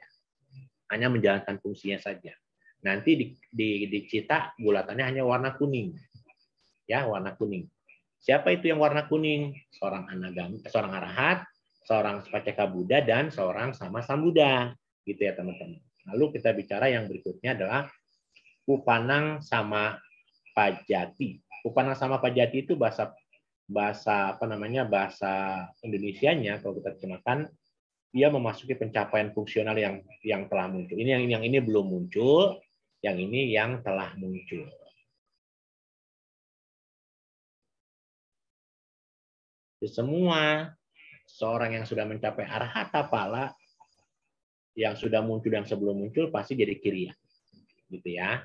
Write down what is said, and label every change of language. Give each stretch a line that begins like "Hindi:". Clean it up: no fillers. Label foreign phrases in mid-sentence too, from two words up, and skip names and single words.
Indonesian: Hanya menjalankan fungsinya saja. Nanti di cita bulatannya hanya warna kuning. Ya, warna kuning. Siapa itu yang warna kuning? Seorang anagami, seorang arahat, seorang Paceka Buddha, dan seorang sama Sambuddha. Gitu ya teman-teman. Lalu kita bicara yang berikutnya adalah
Pali: upanang sama pajati. Upanang sama pajati
Indonesian: itu bahasa apa namanya bahasa Indonesianya kalau kita terjemahkan dia memasuki pencapaian fungsional yang telah muncul. Ini yang ini belum muncul, yang ini yang telah muncul. Jadi semua seorang yang sudah mencapai
Pali: arhata pala,
Indonesian: yang sudah muncul yang sebelum muncul pasti jadi kiriya, gitu ya.